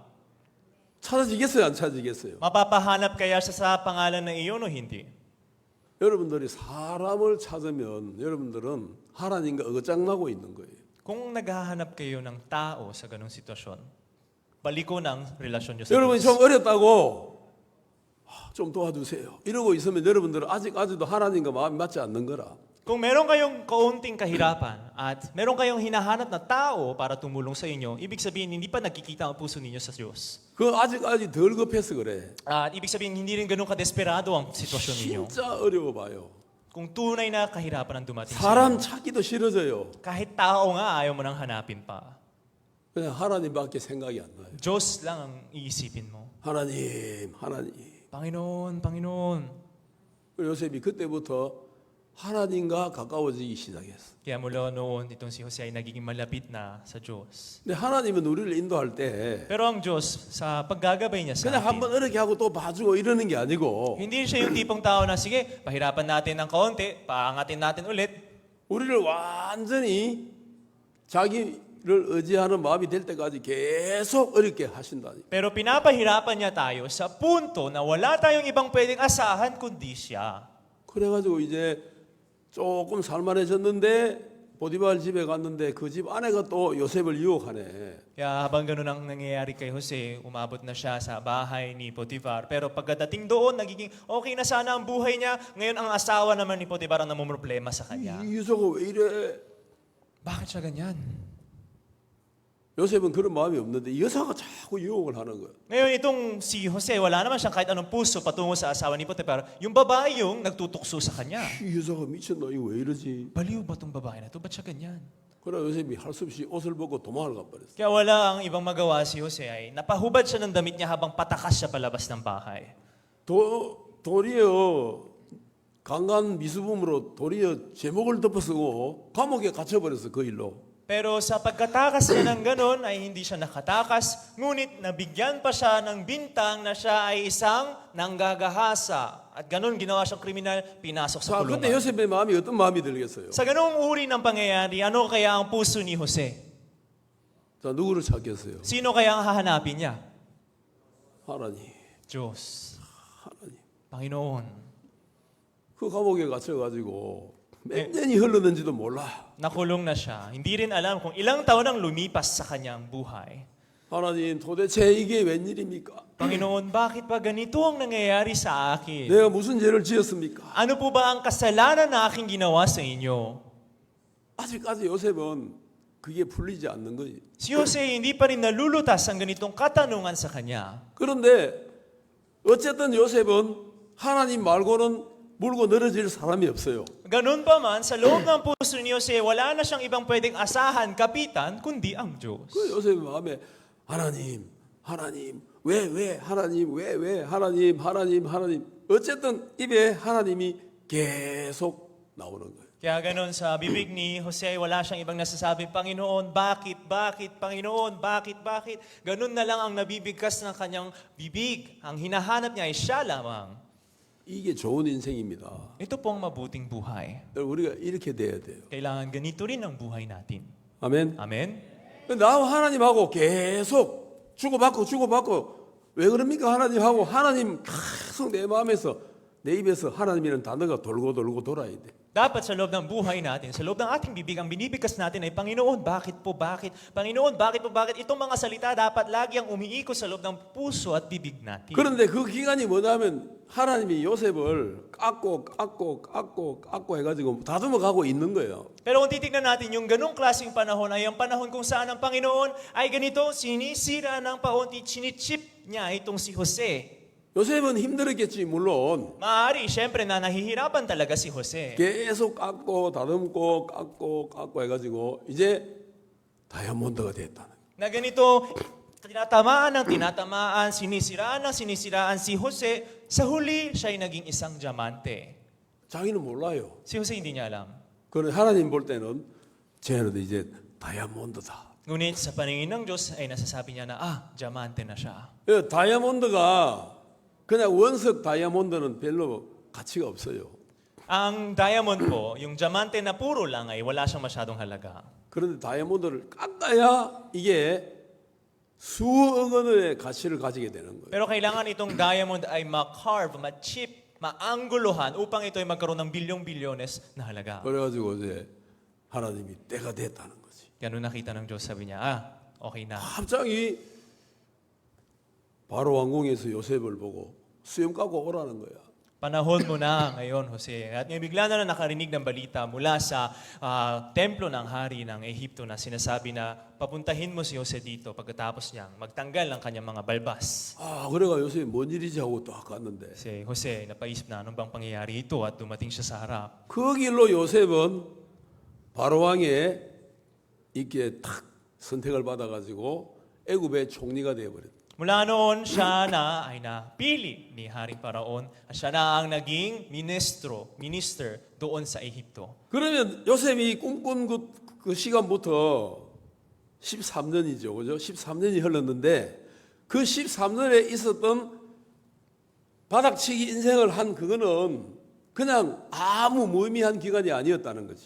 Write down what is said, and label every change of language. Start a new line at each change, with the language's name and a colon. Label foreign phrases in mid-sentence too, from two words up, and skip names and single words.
Korean: 찾아지겠어요, 안 찾아지겠어요?
Filipino: Mapapahanap kaya siya sa pangalan na iyon o hindi?
Korean: 여러분들이 사람을 찾으면 여러분들은 하나님과 어긋장나고 있는 거예요.
Filipino: Kung naghahanap kayo ng tao sa ganong sitwasyon, baliko ng relasyon niyo sa
Korean: 여러분이
Filipino: Diyos.
Korean: 좀 어렵다고 좀 도와주세요. 이러고 있으면 여러분들은 아직도 하나님과 마음이 맞지 않는 거라.
Filipino: Kung meron kayong kaunting kahirapan at meron kayong hinahanap na tao para tumulong sa inyo, ibig sabihin hindi pa nagkikita ang puso ninyo sa Diyos.
Korean: 그 아직 덜 급해서 그래.
Filipino: At ibig sabihin hindi rin ganun kadesperado ang sitwasyon ninyo.
Korean: 진짜 어려워 봐요.
Filipino: Kung tunay na kahirapan ang dumating sa
Korean: 사람
Filipino: inyo,
Korean: 찾기도 싫어져요.
Filipino: kahit tao nga ayaw mo nang hanapin pa.
Korean: 그냥 하나님밖에 생각이 안 나요.
Filipino: Diyos lang ang iisipin mo.
Korean: 하나님.
Filipino: Panginoon, Panginoon.
Korean: 요셉이 그때부터 하나님과 가까워지기 시작했어.
Filipino: Kaya mula noon, itong si Jose ay nagiging malapit na sa Diyos.
Korean: 근데 하나님은 우리를 인도할 때
Filipino: Pero ang Diyos, sa paggagabay niya sa
Korean: 그냥 한번
Filipino: atin,
Korean: 이렇게 하고 또 봐주고 이러는 게 아니고
Filipino: hindi siya yung tipong tao na, sige, pahirapan natin ng kaunti, paangatin natin ulit.
Korean: 우리를 완전히 자기를 의지하는 마음이 될 때까지 계속 어렵게 하신다니.
Filipino: Pero pinapahirapan niya tayo sa punto na wala tayong ibang pwedeng asahan kundi siya.
Korean: 그래가지고 이제 조금 살만해졌는데 보디발 집에 갔는데 그 집 아내가 또 요셉을 유혹하네.
Filipino: Kaya habang ganun ang nangyayari kay Jose, umabot na siya sa bahay ni Potifar. Pero pagdating doon, nagiging okay na sana ang buhay niya. Ngayon ang asawa naman ni Potifar ang namumroblema sa kanya.
Korean: 이 유서가 왜 이래?
Filipino: Bakit siya ganyan?
Korean: 요셉은 그런 마음이 없는데 여사가 자꾸 유혹을 하는 거야.
Filipino: Ngayon itong si Jose, wala naman siyang kahit anong puso patungo sa asawa ni Potifar. Yung babae yung nagtutukso sa kanya.
Korean: 이 여사가 미쳤나 이거 왜 이러지?
Filipino: Baliw ba itong babae na ito? Ba't siya ganyan?
Korean: 그래 요셉이 할 수 없이 옷을 벗고 도망을 가버렸어.
Filipino: Kaya wala ang ibang magawa si Jose ay napahubad siya ng damit niya habang patakas siya palabas ng bahay.
Korean: 도리어 강간 미수범으로 도리어 제목을 덮어쓰고 감옥에 갇혀버렸어 그 일로.
Filipino: Pero sa pagkatakas niya ng ganon ay hindi siya nakatakas, ngunit nabigyan pa siya ng bintang na siya ay isang nanggagahasa. At ganon ginawa siyang kriminal, pinasok sa
Korean: 자, 그때
Filipino: kulungan.
Korean: 요셉의 마음이 어떤 마음이 들겠어요?
Filipino: Sa ganong uri ng pangyayari, ano kaya ang puso ni Jose?
Korean: 자, 누구를 찾겠어요?
Filipino: Sino kaya ang hahanapin niya?
Korean: 하나님,
Filipino: Diyos,
Korean: 하나님.
Filipino: Panginoon.
Korean: 그 감옥에 갇혀가지고 몇 년이 흘렀는지도 몰라.
Filipino: Nakulong na siya. Hindi rin alam kung ilang taon ang lumipas sa kanyang buhay.
Korean: 하나님, 도대체 이게 웬일입니까?
Filipino: Panginoon, bakit ba ganito ang nangyayari sa akin?
Korean: 내가 무슨 죄를 지었습니까?
Filipino: Ano po ba ang kasalanan na aking ginawa sa inyo?
Korean: 아직까지 요셉은 그게 풀리지 않는 거지.
Filipino: Si Jose hindi pa rin nalulutas ang ganitong katanungan sa kanya.
Korean: 그런데 어쨌든 요셉은 하나님 말고는 물고 늘어질 사람이 없어요.
Filipino: Ganun pa man, sa loob ng puso ni Jose, wala na siyang ibang pwedeng asahan, kapitan, kundi ang Diyos.
Korean: 그 요셉의 마음에 하나님, 하나님, 왜, 하나님, 왜, 하나님. 어쨌든 입에 하나님이 계속 나오는 거예요.
Filipino: Kaya ganun sa bibig ni Jose, wala siyang ibang nasasabi, Panginoon, bakit, Panginoon, bakit? Ganun na lang ang nabibigkas ng kanyang bibig. Ang hinahanap niya ay siya lamang.
Korean: 이게 좋은 인생입니다.
Filipino: Ito pong mabuting buhay.
Korean: 우리가 이렇게 돼야 돼요.
Filipino: Kailangan ganito rin ang buhay natin.
Korean: 아멘. Amen? 나와 하나님하고 계속 주고받고 왜 그럽니까? 하나님하고 하나님 계속 내 마음에서 내 입에서 하나님이라는 단어가 돌고 돌아야 돼.
Filipino: Dapat sa loob ng buhay natin, sa loob ng ating bibig, ang binibigkas natin ay, Panginoon, bakit? Panginoon, bakit? Itong mga salita dapat lagi ang umiikot sa loob ng puso at bibig natin.
Korean: 그런데 그 기간이 뭐냐면 하나님이 요셉을 깎고 해가지고 다듬어 가고 있는 거예요.
Filipino: Pero kung titignan natin, yung ganong klaseng panahon ay ang panahon kung saan ang Panginoon ay ganito, sinisira ng paunti, chinichip niya itong si Jose.
Korean: 요셉은 힘들었겠지 물론.
Filipino: Maaari, syempre na nahihirapan talaga si Jose.
Korean: 계속 깎고 다듬고 해가지고 이제 다이아몬드가 됐다는.
Filipino: Na ganito, tinatamaan, sinisiraan si Jose. Sa huli, siya ay naging isang diamante.
Korean: 자기는 몰라요.
Filipino: Si Jose hindi niya alam.
Korean: 그런데 하나님 볼 때는 쟤는 이제 다이아몬드다.
Filipino: Ngunit sa paningin ng Diyos ay nasasabi niya na, diamante na siya.
Korean: 다이아몬드가 그냥 원석 다이아몬드는 별로 가치가 없어요.
Filipino: Ang diamond po, yung diamante na puro lang ay wala siyang masyadong halaga.
Korean: 그런데 다이아몬드를 깎아야 이게 수억 원의 가치를 가지게 되는 거예요.
Filipino: Pero kailangan itong diamond ay ma-carve, ma-chip, maangguluhan upang ito ay magkaroon ng bilyong-bilyones na halaga.
Korean: 그래가지고 이제 하나님이 때가 됐다는 거지.
Filipino: Ganun nakita ng Diyos, sabi niya, okay na.
Korean: 갑자기 바로 왕궁에서 요셉을 보고 수염 깎고 오라는 거야.
Filipino: Panahon mo na ngayon, Jose. At ngayon bigla na nakarinig ng balita mula sa templo ng hari ng Ehipto na sinasabi na papuntahin mo si Jose dito pagkatapos niyang magtanggal ng kanyang mga balbas.
Korean: 그래가 요셉이 뭔 일이지 하고 딱 갔는데
Filipino: Si Jose, napaisip na anong bang pangyayari ito at dumating siya sa harap.
Korean: 그 길로 요셉은 바로 왕에 이렇게 탁 선택을 받아가지고 애굽의 총리가 되어버렸다.
Filipino: Mula noon, siya na ay napili ni Haring Paraon at siya na ang naging minister doon sa Ehipto.
Korean: 그러면 요셉이 꿈꾼 그 시간부터 13년이죠. 그죠? 13년이 흘렀는데 그 13년에 있었던 바닥치기 인생을 한 그거는 그냥 아무 무의미한 기간이 아니었다는 거지.